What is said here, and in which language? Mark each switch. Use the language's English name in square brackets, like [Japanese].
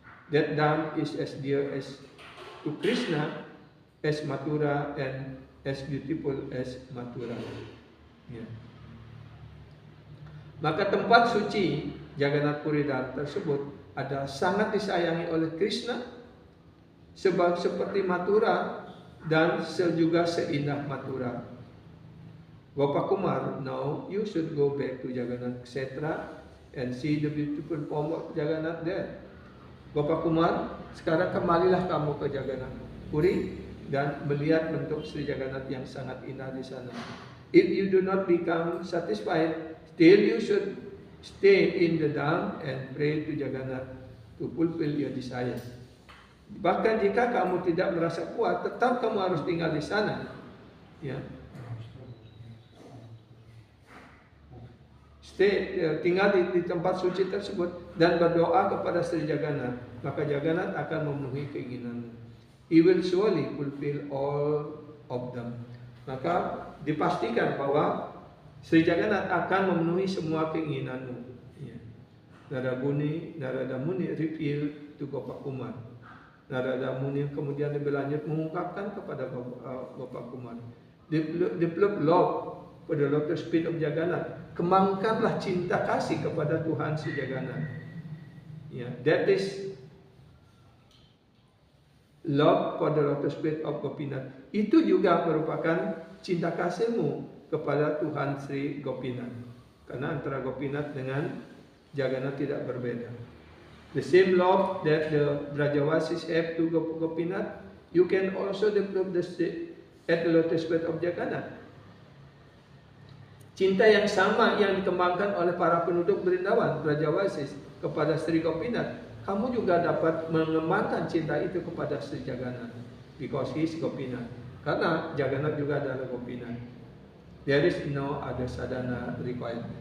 [English] That dam is as dear as to Krishna as Mathura and as beautiful as Mathura. Ya. [Indonesian] Maka tempat suci Jagannath Puri Dam tersebut adalah sangat disayangi oleh Krishna, sebab seperti Mathura dan juga seindah Mathura. [English] Gopa Kumar, now you should go back to Jagannath Kshetra and see the beautiful form of Jagannath there. [Indonesian] Gopa Kumar, sekarang kembalilah kamu ke Jagannath Puri dan melihat bentuk Sri Jagannath yang sangat indah di sana. [English] If you do not become satisfied, still you should stay in the dham and pray to Jagannath to fulfill your desire. [Indonesian] Bahkan jika kamu tidak merasa puas, tetap kamu harus tinggal di sana. Ya. Tinggal di tempat suci tersebut dan berdoa kepada Sri Jagannath, maka Jagannath akan memenuhi keinginanmu. [English] He will surely fulfill all of them. [Indonesian] Maka dipastikan bahwa Sri Jagannath akan memenuhi semua keinginanmu. Ya. [English] Narada Muni reveal to Gopa Kumar. [Indonesian] Narada Muni kemudian lebih lanjut mengungkapkan kepada Gopa Kumar, [English] develop love for the lotus feet of Jagannath. [Indonesian] Kembangkanlah cinta kasih kepada Tuhan Sri Jagannath. [English] Ya, that is love for the lotus feet of Gopinath. [Indonesian] Itu juga merupakan cinta kasihmu kepada Tuhan Sri Gopinath. Karena antara Gopinath dengan Jagannath tidak berbeda. [English] The same love that the Brajavasis have to Gopinath, you can also develop at the lotus feet of Jagannath. [Indonesian] Cinta yang sama yang dikembangkan oleh para penduduk Brindawan, Brajavasis, kepada Sri Gopinath, kamu juga dapat mengembangkan cinta itu kepada Sri Jagannath, [English] because he is Gopinath. [Indonesian] Karena Jagannath juga adalah Gopinath. [English] There is no other sadhana required.